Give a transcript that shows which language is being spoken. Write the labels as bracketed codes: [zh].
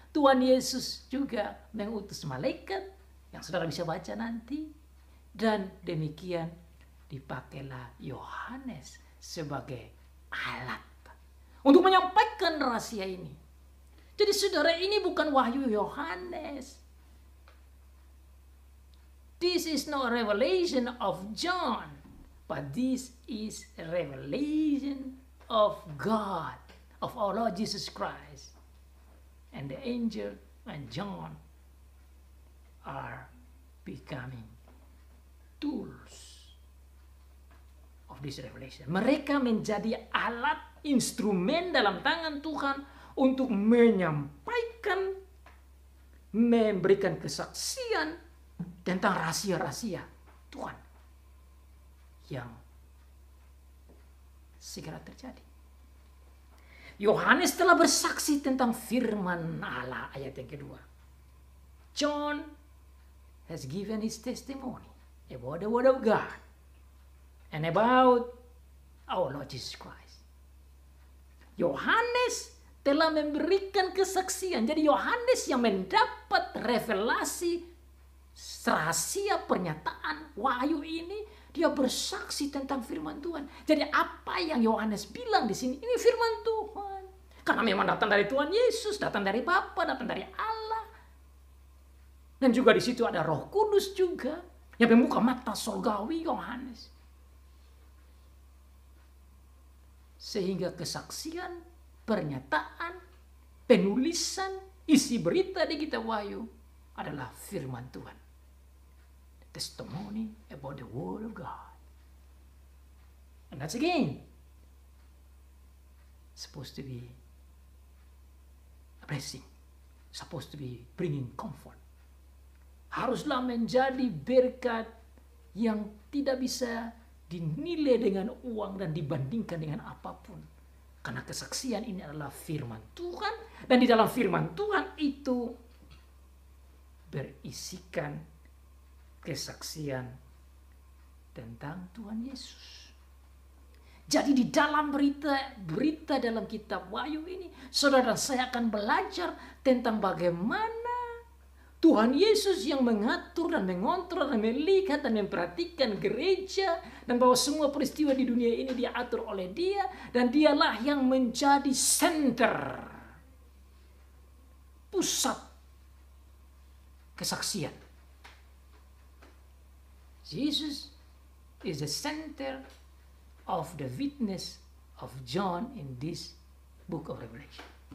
[id] Tuhan Yesus juga mengutus malaikat yang saudara bisa baca nanti. Dan demikian dipakailah Yohanes sebagai alat untuk menyampaikan rahasia ini. Jadi saudara, ini bukan wahyu Yohanes. [en] This is not a revelation of John, but this is a revelation of God, of our Lord Jesus Christ. And the angel and John are becoming tools of this revelation. [id] Mereka menjadi alat, instrumen dalam tangan Tuhan untuk menyampaikan, memberikan kesaksian tentang rahasia-rahasia Tuhan yang segera terjadi. Yohanes telah bersaksi tentang firman Allah, ayat yang kedua. [en] John has given his testimony about the word of God and about our Lord Jesus Christ. [id] Yohanes telah memberikan kesaksian. Jadi Yohanes yang mendapat revelasi rahasia pernyataan wahyu ini, dia bersaksi tentang firman Tuhan. Jadi apa yang Yohanes bilang di sini, ini firman Tuhan. Karena memang datang dari Tuhan Yesus, datang dari Bapa, datang dari Allah. Dan juga di situ ada Roh Kudus juga yang membuka mata surgawi Yohanes. Sehingga kesaksian, pernyataan, penulisan, isi berita di kitab Wahyu adalah firman Tuhan. [en] Testimony about the word of God. And that's again supposed to be a blessing. Supposed to be bringing comfort. [id] Haruslah menjadi berkat yang tidak bisa dinilai dengan uang dan dibandingkan dengan apapun. Karena kesaksian ini adalah firman Tuhan. Dan di dalam firman Tuhan itu berisikan kesaksian tentang Tuhan Yesus. Jadi di dalam berita dalam kitab Wahyu ini, saudara dan saya akan belajar tentang bagaimana Tuhan Yesus yang mengatur dan mengontrol dan melihat dan memperhatikan gereja, dan bahwa semua peristiwa di dunia ini diatur oleh Dia, dan Dialah yang menjadi center, pusat kesaksian. [en] Jesus is the center of the witness of John in this book of Revelation.